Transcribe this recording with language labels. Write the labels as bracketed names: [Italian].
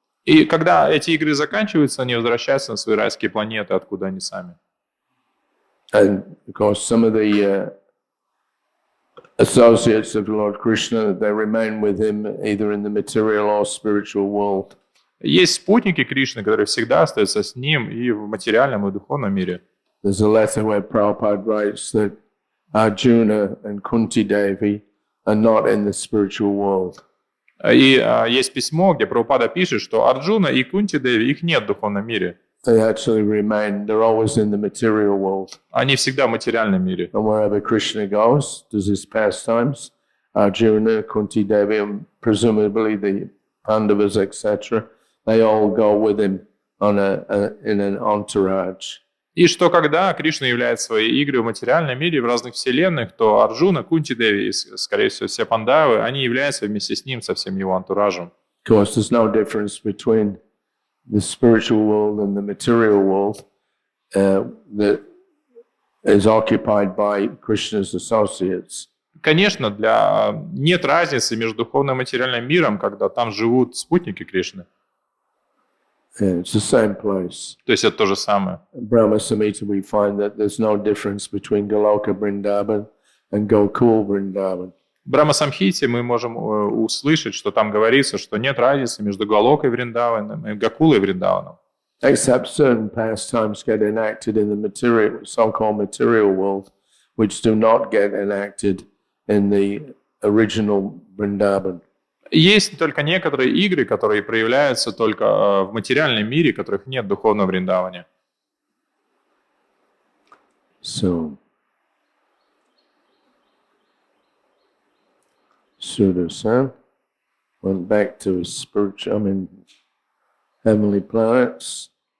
[Russian] И когда эти игры заканчиваются, они возвращаются на свои райские планеты, откуда они сами. [English] And of course, some of the associates of Lord Krishna, they remain with him either in the material or spiritual world. [Russian] Есть спутники Кришны, которые всегда остаются с ним и в материальном, и в духовном мире. [English] There's a letter where Prabhupada writes that Arjuna and Kunti Devi are not in the spiritual world. [Russian] И есть письмо, где Прабхупада пишет, что Арджуна и Кунти Деви, их нет в духовном мире. [English] They actually remain, they're always in the material world. [Russian] Они всегда в материальном мире. [English] And wherever Krishna goes, does his pastimes, Arjuna, Kunti Devi, and presumably the Pandavas, etc., they all go with him on in an entourage. [Russian] И что когда Кришна являет свои игры в материальном мире в разных вселенных, то Арджуна, Кунти Деви и, скорее всего, все пандавы, они являются вместе с ним, со всем его антуражем. [English] Of course, there's no difference between the spiritual world and the material world that is occupied by Krishna's associates. [Russian] Конечно, нет разницы между духовным и материальным миром, когда там живут спутники Кришны. [English] Yeah, it's the same place. [Russian] То есть это то же самое. [English] In Brahma Samhita we find that there's no difference between Goloka Vrindavan and Gokul Vrindavan. [Russian] В Брахма-самхите мы можем услышать, что там говорится, что нет разницы между Галокой Вриндаваном и Гакулой Вриндаваном. [English] Except certain pastimes get enacted in the material, so-called material world, which do not get enacted in the original Vrindavan. [Russian] Есть только некоторые игры, которые проявляются только в материальном мире, которых нет в духовном Вриндаване. [English] So, Sudasan went back to his spiritual, heavenly planets.